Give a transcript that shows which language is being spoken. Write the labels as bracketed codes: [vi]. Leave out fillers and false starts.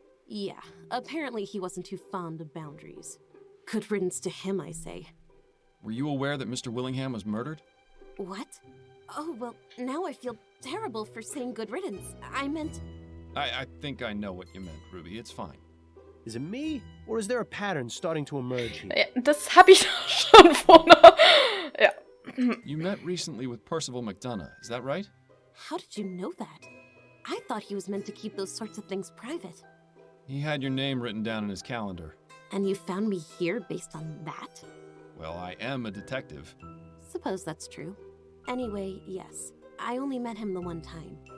[en] Yeah, apparently he wasn't too fond of boundaries. Good riddance to him, I say. Were you aware that Mr. Willingham was murdered? What? Oh, well, now I feel terrible for saying good riddance. I meant... I think I know what you meant, Ruby. It's fine. Is it me, or is there a pattern starting to emerge here? [de] Ja, das habe ich schon vorne. Ja. [en] You met recently with Percival McDonough, is that right? How did you know that? I thought he was meant to keep those sorts of things private. He had your name written down in his calendar. And you found me here based on that? Well, I am a detective. Suppose that's true. Anyway, yes. I only met him the one time.